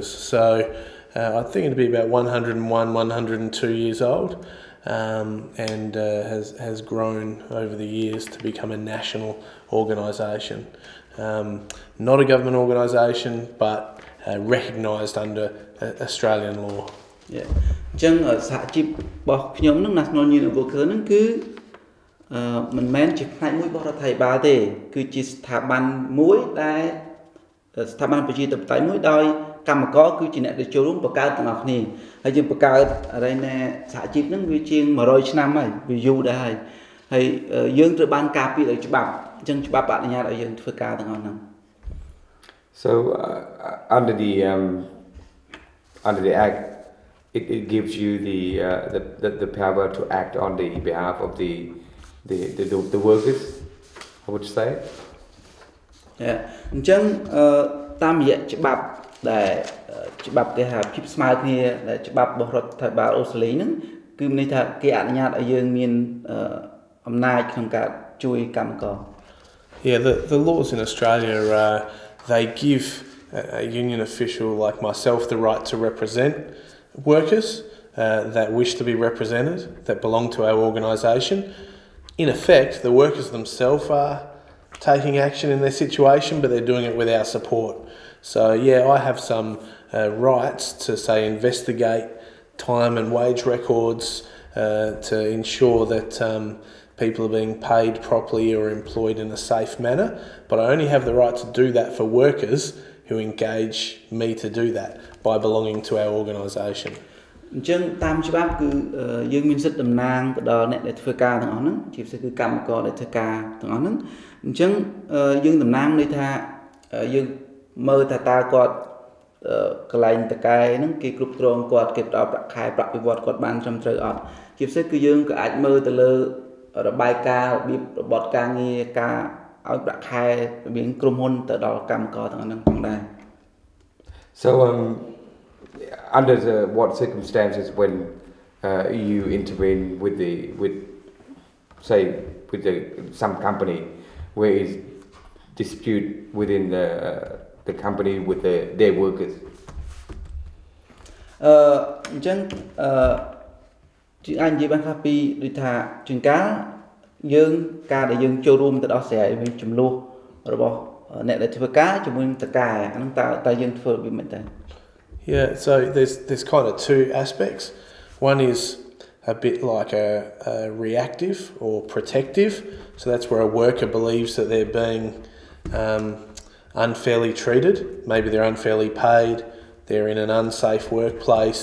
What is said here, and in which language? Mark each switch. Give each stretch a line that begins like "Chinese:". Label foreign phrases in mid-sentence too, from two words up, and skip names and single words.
English: So I think it'd be about 101, 102 years old. And has grown over the years to become a national organisation. Not a government organisation, but recognised under Australian law. Yeah.
Khmer: អញ្ចឹងសហជីពរបស់ខ្ញុំហ្នឹង National Union of Workers ហ្នឹងគឺមិនមែនជាផ្នែកមួយរបស់រដ្ឋាភិបាលទេគឺជាស្ថាប័នមួយដែលស្ថាប័នប្រជាធិបតេយ្យមួយដោយកម្មករគឺជាអ្នកដែលចូលរួមបង្កើតទាំងអស់គ្នាហើយយើងបង្កើតអរិយណែសហជីពហ្នឹងវាជាង100ឆ្នាំហើយវាយូរដែរហើយយើងត្រូវបានការពារដោយច្បាប់អញ្ចឹងច្បាប់អនុញ្ញាតឲ្យយើងធ្វើការទាំងអស់ហ្នឹង
English: So under the act, it gives you the power to act on the behalf of the workers, I would say.
Khmer: អញ្ចឹងតាមរយៈច្បាប់ដែលច្បាប់គេហៅភាពស្មើគ្នាដែលច្បាប់របស់រដ្ឋាភិបាលអូស្ត្រាលីហ្នឹងគឺមានន័យថាគេអនុញ្ញាតឲ្យយើងមានអំណាចក្នុងការជួយកម្មករ
English: Yeah, the laws in Australia they give a union official like myself the right to represent workers that wish to be represented, that belong to our organisation. In effect, the workers themselves are taking action in their situation, but they're doing it with our support. So yeah, I have some rights to say investigate time and wage records to ensure that people are being paid properly or employed in a safe manner, but I only have the right to do that for workers who engage me to do that by belonging to our organisation.
Khmer: អញ្ចឹងតាមច្បាប់គឺយើងមានសិទ្ធិតំណាងទៅដល់អ្នកដែលធ្វើការទាំងអស់ហ្នឹងជាពិសេសគឺកម្មករដែលធ្វើការទាំងអស់ហ្នឹងអញ្ចឹងយើងតំណាងន័យថាយើងមើលថាតើគាត់កន្លែងតកែហ្នឹងគេគ្រប់គ្រងគាត់គេផ្ដល់ប្រាក់ខែប្រាក់បៀវត្សគាត់បានត្រឹមត្រូវអត់អជាពិសេសគឺយើងក៏អាចមើលទៅលើរបាយការណ៍របៀបរបបការងារការឲ្យប្រាក់ខែរវាងក្រុមហ៊ុនទៅដល់កម្មករទាំងហ្នឹងផងដែរ
English: So under what circumstances when you intervene with some company where is dispute within the company with their workers
Khmer: អញ្ចឹងជាអាចនិយាយបានថាពីដូចថាជាងការយើងការដែលយើងចូលរួមទៅដោះស្រាយវិញចំនួនរបស់អ្នកដែលធ្វើការជាមួយនឹងតកែអាហ្នឹងតើយើងធ្វើរបៀបម៉េចដែរ
English: Yeah, so there's kind of two aspects. One is a bit like a reactive or protective. So that's where a worker believes that they're being unfairly treated. Maybe they're unfairly paid. They're in an unsafe workplace.